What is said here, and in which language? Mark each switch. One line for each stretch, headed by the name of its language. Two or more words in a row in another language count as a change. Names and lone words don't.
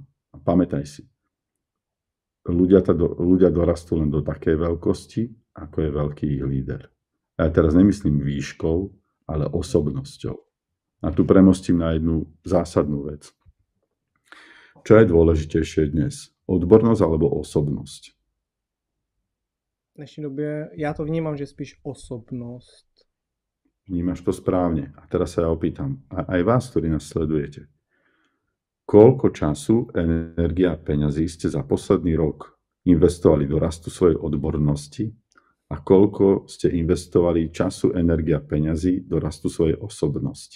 Slovak: A pamätaj si, ľudia dorastú len do takej veľkosti, ako je veľký ich líder. A ja teraz nemyslím výškou, ale osobnosťou. A tu premostím na jednu zásadnú vec. Čo je dôležitejšie dnes? Odbornosť alebo osobnosť?
Czech: V dnešní době já to vnímám, že spíš osobnost.
Slovak: Vnímaš to správne. A teraz sa ja opýtam, aj vás, ktorí nás sledujete, koľko času, energia a peňazí ste za posledný rok investovali do rastu svojej odbornosti a koľko ste investovali času, energia a peňazí do rastu svojej osobnosti?